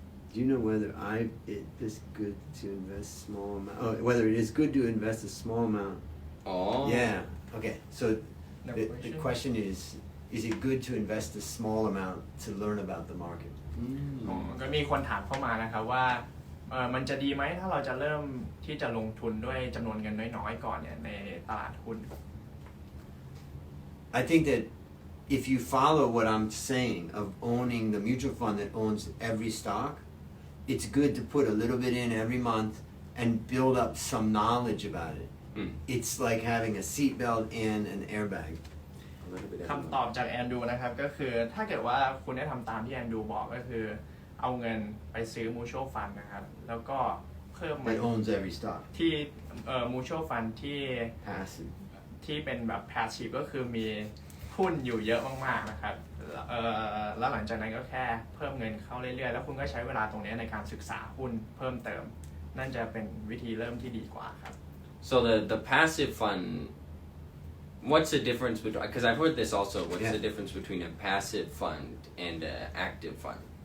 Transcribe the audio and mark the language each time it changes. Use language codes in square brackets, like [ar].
[en] Do you know whether it is good to invest small amount? Oh, whether it is good to invest a small amount? Oh. Yeah. Okay. So the question is it good to invest a small amount to learn about the market? [th] ก็มีคนถามเข้ามานะครับว่ามันจะดีไหมถ้าเราจะเริ่มที่จะลงทุนด้วยจำนวนเงินน้อยๆก่อนเนี่ยในตลาดหุ้น [en] I think that if you follow what I'm saying of owning the mutual fund that owns every stock, it's good to put a little bit in every month and build up some knowledge about it. It's like having a seatbelt and an airbag. [th] คำตอบจากแอนดูนะครับก็คือถ้าเกิดว่าคุณได้ทำตามที่แอนดูบอกก็คือเอาเงินไปซื้อ mutual fund นะครับแล้วก็เพิ่มมัน [en] That owns every stock. [th] ที่mutual fund ที่ [en] Passive. [th] ที่เป็นแบบ passive ก็คือมีหุ้นอยู่เยอะมากๆนะครับแล้วหลังจากนั้นก็แค่เพิ่มเงินเข้าเรื่อยๆแล้วคุณก็ใช้เวลาตรงนี้ในการศึกษาหุ้นเพิ่มเติมนั่นจะเป็นวิธีเริ่มที่ดีกว่าครับ [en] So the passive fund, what's the difference between? Because I've heard this also. What's the difference between a passive fund and an active fund?